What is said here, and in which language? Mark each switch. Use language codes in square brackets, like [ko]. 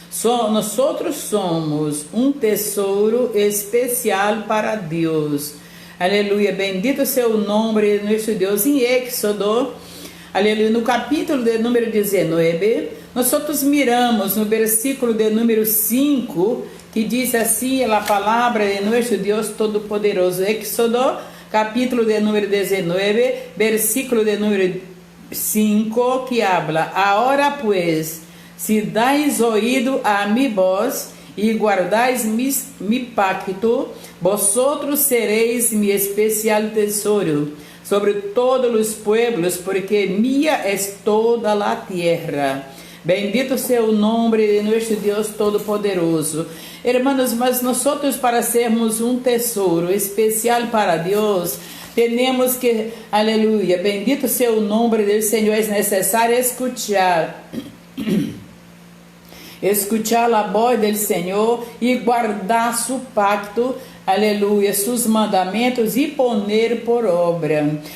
[pt] Nós outros somos um tesouro especial para Deus. Aleluia, bendito seja o nome de nosso Deus. Em Éxodo, aleluia, no capítulo de número 19, nós outros miramos no versículo de número 5, que diz assim, a palavra de nosso Deus Todo-Poderoso. Éxodo, capítulo de número 19, versículo de número 5, [es] que habla: Ahora pues, si dais oído a mi voz e guardais mi pacto, vosotros sereis mi especial tesouro sobre todos os pueblos, porque mía es toda la tierra. [pt] Bendito seja o nome de nosso Deus Todo-Poderoso. Hermanos, mas nós para sermos um tesouro especial para Deus, temos que, aleluia, bendito seja o nome do Senhor, é necessário escuchar a voz do Senhor e guardar seu pacto, aleluia, seus mandamentos e poner por obra.